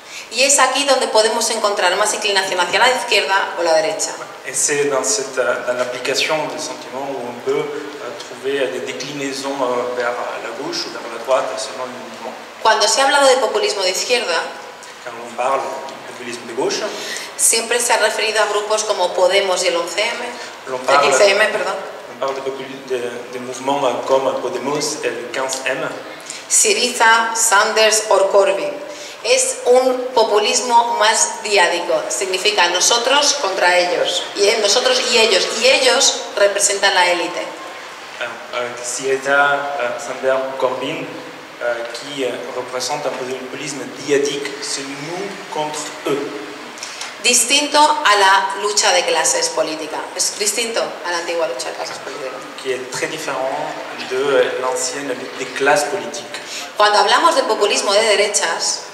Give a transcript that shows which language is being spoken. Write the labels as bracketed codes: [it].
[es] Y es aquí donde podemos encontrar más inclinación hacia la izquierda o la derecha. [fr] Et c'est dans l'application des sentiments où on peut trouver des déclinaisons vers la gauche ou vers la droite selon le mouvement. [es] Cuando se ha hablado de populismo de izquierda, [fr] Quand on parle du populisme de gauche, [es] siempre se ha referido a grupos como Podemos y el 11M, [fr] on parle, [es] el 15M, perdón, [fr] on parle de mouvements comme Podemos et le 15M. [es] Syriza, Sanders o Corbyn. Es un populismo más diádico, significa nosotros contra ellos, nosotros y ellos representan la élite. [fr] Syriza, Sanders ou Corbyn, qui représente un populisme diadique, c'est nous contre eux. [es] Distinto a la lucha de clases política, es distinto a la antigua lucha de clases política. [fr] Qui est très différent de l'ancienne lutte des classes politiques. [es] Cuando hablamos de populismo de derechas,